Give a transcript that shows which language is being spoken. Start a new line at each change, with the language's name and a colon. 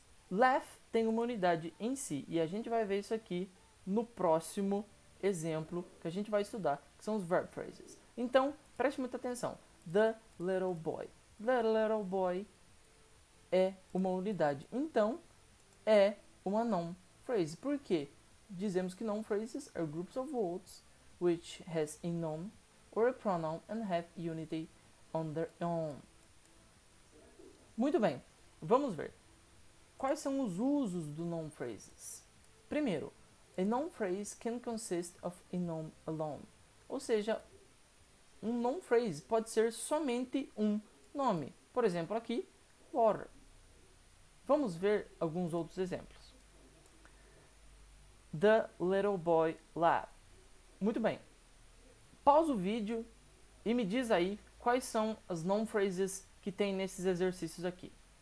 Portuguese: Laugh tem uma unidade em si. E a gente vai ver isso aqui no próximo exemplo que a gente vai estudar, que são os verb phrases. Então, preste muita atenção. The little boy. The little boy é uma unidade. Então, é uma noun phrase. Por quê? Dizemos que
English: noun phrases are groups of words which has a noun or a pronoun and have unity on their own.
Portuguese: Muito bem, vamos ver. Quais são os usos do noun phrases?
English: Primeiro, a noun phrase can consist of a noun alone.
Portuguese: Ou seja, um noun phrase pode ser somente um nome. Por exemplo, aqui, water. Vamos ver alguns outros exemplos.
English: The little boy laughed.
Portuguese: Muito bem. Pausa o vídeo e me diz aí quais são as noun phrases que tem nesses exercícios aqui.